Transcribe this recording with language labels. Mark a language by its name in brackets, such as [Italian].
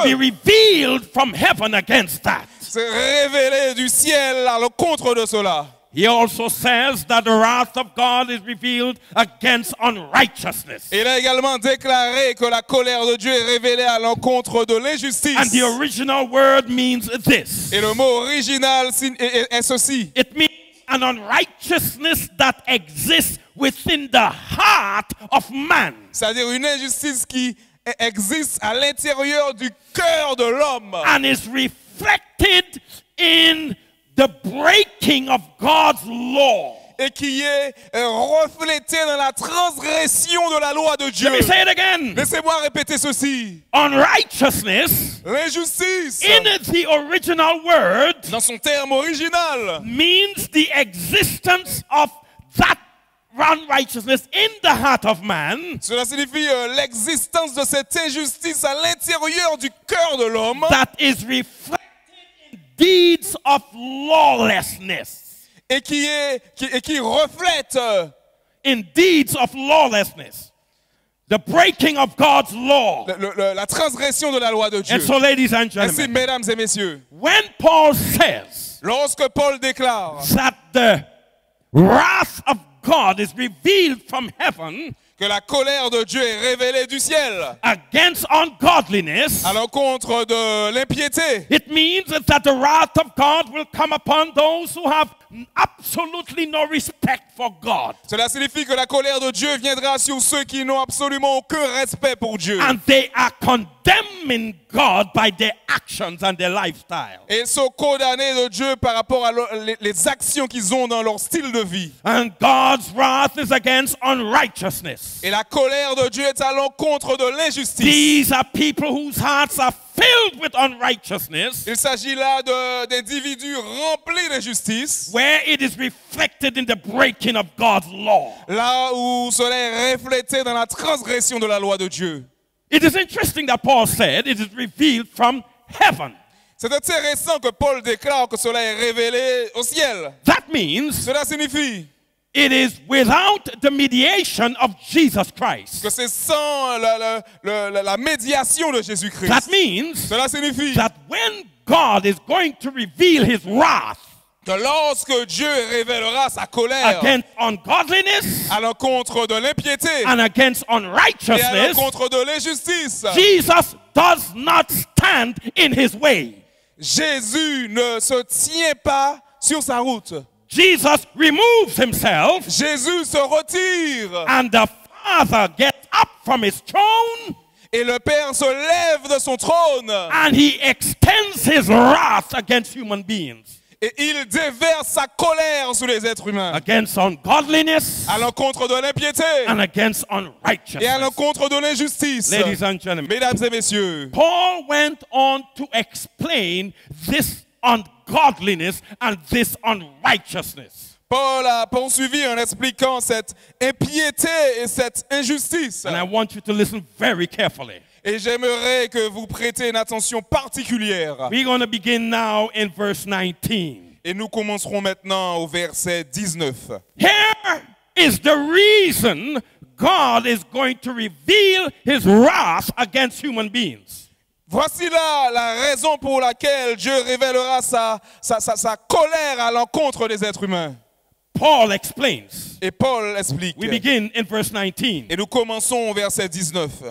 [English] will be revealed from heaven against that. [French] s'est révélée du ciel à l'encontre de cela. [English] He also says that the wrath of God is revealed against unrighteousnest. [French] Il a également déclaré que la colère de Dieu est révélée à l'encontre de [English] And [French] l'injustice. [English] the original word means this. [French] Et le mot original est ceci. [English] It means an unrighteousness that exists within the heart of man. [French] C'est-à-dire une injustice qui existe à l'intérieur du cœur de l'homme. [English] And is reflected in the breaking of God's law. [French] Et qui est reflété dans la transgression de la loi de Dieu. [English] Let me say it again. [French] Laissez-moi répéter ceci. [English] Unrighteousness [French] L'injustice, [English] in the original word [French] dans son terme original, [English] means the existence of that unrighteousness in the heart of man [French] Cela signifie l'existence de cette injustice à l'intérieur du cœur de l'homme [English] that is reflected in deeds of lawlessness. [French] et qui reflète [English] In deeds of lawlessness. The breaking of God's law. [French] la transgression de la loi de Dieu. [English] And so, ladies and [French] Ainsi, [English] gentlemen, [French] mesdames et messieurs, [English] when Paul says [French] lorsque Paul déclare [English] that the wrath of God is revealed from heaven [French] que la colère de Dieu est révélée du ciel [English] against ungodliness, [French] à l'encontre de l'impiété, [English] it means that the wrath of God will come upon those who have absolutely no respect for God. [French] cela signifie que la colère de Dieu viendra sur ceux qui n'ont absolument aucun respect pour Dieu. [English] And they are condemning God by their actions and their lifestyle. [French] Et ils sont condamnés de Dieu par rapport à les actions qu'ils ont dans leur style de vie. [English] And God's wrath is against unrighteousness. [French] Et la colère de Dieu est à l'encontre de l'injustice. [English] These are people whose hearts are filled with unrighteousness, [French] Il s'agit là d'individus remplis d'injustice, [English] where it is reflected in the breaking of God's law. [French] là où cela est reflété dans la transgression de la loi de Dieu. [English] It is interesting that Paul said it is revealed from heaven. [French] C'est intéressant que Paul déclare que cela est révélé au ciel. [English] That means [French] Cela signifie [English] it is without the mediation of Jesus Christ. [French] que c'est sans la médiation de Jésus-Christ. [English] That means [French] Cela signifie [English] that when God is going to reveal his wrath [French] que lorsque Dieu révélera sa colère [English] against ungodliness [French] à l'encontre de l'impiété [English] and against [French] et à [English] unrighteousness, [French] l'encontre de l'injustice, [English] Jesus does not stand in his way. [French] Jésus ne se tient pas sur sa route. [English] Jesus removes himself, [French] Jésus se retire [English] and the Father gets up from his throne [French] et le Père se lève de son trône [English] and he extends his wrath against human beings, [French] et il déverse sa colère sur les êtres humains [English] against ungodliness [French] à l'encontre de l'impiété [English] and against [French] et à [English] unrighteousness. [French] l'encontre de l'injustice. [English] Ladies and gentlemen, [French] Mesdames et messieurs, [English] Paul went on to explain this ungodliness and this unrighteousness. [French] Paul a poursuivi en expliquant cette impiété et cette injustice. [English] And I want you to listen very carefully. [French] Et j'aimerais que vous prêtiez une attention particulière. [English] We're going to begin now in verse 19. [French] Et nous commencerons maintenant au verset 19. [English] Here is the reason God is going to reveal his wrath against human beings. [French] Voici là la raison pour laquelle Dieu révélera sa colère à l'encontre des êtres humains. [English] Paul explains. [French] Et Paul explique. [English] We begin in verse 19. [French] Et nous commençons au verset 19.